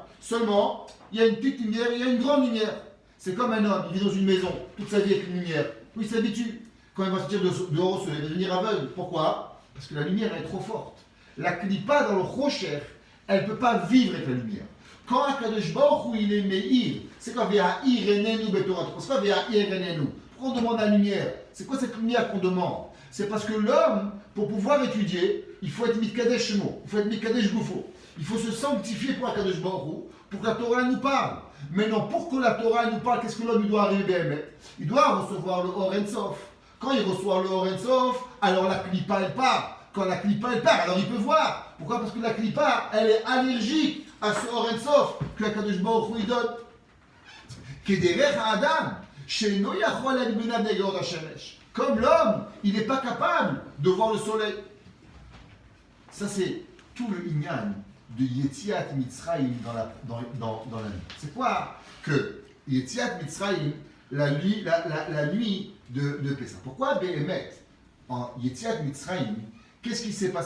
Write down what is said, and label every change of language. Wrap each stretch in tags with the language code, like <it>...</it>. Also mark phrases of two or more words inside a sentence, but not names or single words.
<fr>Seulement, il y a une petite lumière, il y a une grande lumière. C'est comme un homme, il vit dans une maison, toute sa vie avec une lumière. Puis il s'habitue. Quand il va sortir dehors, il va devenir aveugle. Pourquoi? Parce que la lumière est trop forte. La clipa dans le rocher, elle ne peut pas vivre avec la lumière. Quand</fr> <he>הקדוש ברוך הוא</he> <fr>il est Meir, c'est quoi</fr> <he>והאר עינינו בתורה?</he> <fr>C'est quoi</fr> <he>והאר עינינו?</he> <fr>Pourquoi on demande la lumière? C'est quoi cette lumière qu'on demande? C'est parce que l'homme, pour pouvoir étudier, il faut être</fr> <he>מקדש שמו,</he> <fr>il faut être</fr> <he>מקדש גופו.</he> <fr>Il faut se sanctifier pour</fr> <he>הקדוש ברוך הוא,</he> <fr>pour que la Torah nous parle. Maintenant, pour que la Torah nous parle, qu'est-ce que l'homme doit arriver? Il doit recevoir le</fr> <he>אור אין סוף.</he> <fr>Quand il reçoit le</fr> <he>אור אין סוף,</he> <fr>alors la clipa elle part. Quand la clipa elle part, alors il peut voir. Pourquoi? Parce que la clipa, elle est allergique à ce</fr> <he>אור אין סוף</he> <fr>que</fr> <he>הקדוש ברוך הוא</he> <fr>donne.</fr> <he>כדרך אדם, שאינו יכול להביט בנגה השמש.</he> <fr>Comme l'homme, il n'est pas capable de voir le soleil. Ça c'est tout le inyan de</fr> <he>יציאת מצרים</he> <fr>dans la nuit. C'est quoi que</fr> <he>יציאת מצרים,</he> <fr>la nuit de Pessah? Pourquoi Béhémet, en</fr> <he>יציאת מצרים,</he> <fr>qu'est-ce qui s'est passé?</fr>